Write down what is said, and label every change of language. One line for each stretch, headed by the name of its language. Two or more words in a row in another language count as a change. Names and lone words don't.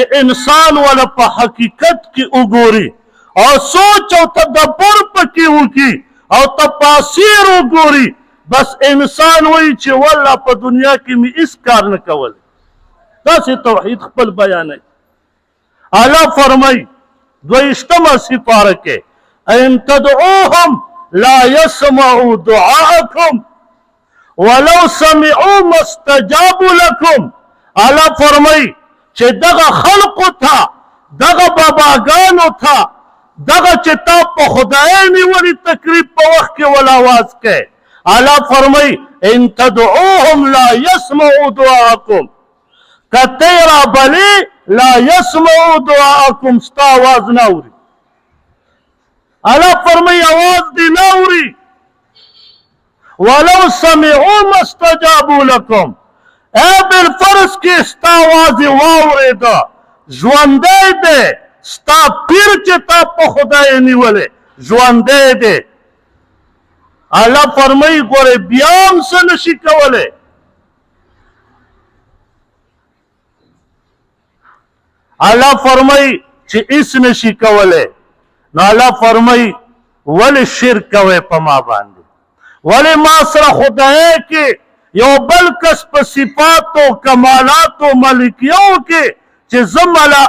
Pashto: انسان ولا په حقیقت کې وګوري او سوچ او تدبر پکې وکړي او تفاسیر وګوري بس انسان وایي چې والله په دنیا کې مې هیڅ کار نه کول داسې توحید خپل بیانوي الله فرمایي 22 سپاره کې
Arabic: ان تدعوهم لا يسمعوا دعاءكم ولو سمعوا ما استجابوا لكم
Pashto: الله فرمایي چې دغه خلقو ته دغه باباګانو ته دغه چې تا په خدای نیولي تکلیف په وخت کې ول آواز کوي الله فرمایي
Arabic: ان تدعوهم لا يسمعوا دعاءكم
Pashto: کته را بلی
Arabic: لا يسمعوا دعاءكم
Pashto: ستا آواز نه اوري الله فرمایي آواز دې نه اوري
Arabic: ولو سمعوا ما استجابوا لكم
Pashto: اے بالفرض کې ستا آواز یې واورېده ژوندی دی ستا پیر چې تا په خدای نیولې ژوندی دی الله فرمایي ګورې بیا هم څه نشي کولی الله فرمایي چې هیڅ نشي کولی نو الله فرمایي ولې شرک کوئ په ما باندې ولې ما سره خدای کې یو بل کس په صفاتو کمالاتو ملکیو کې چې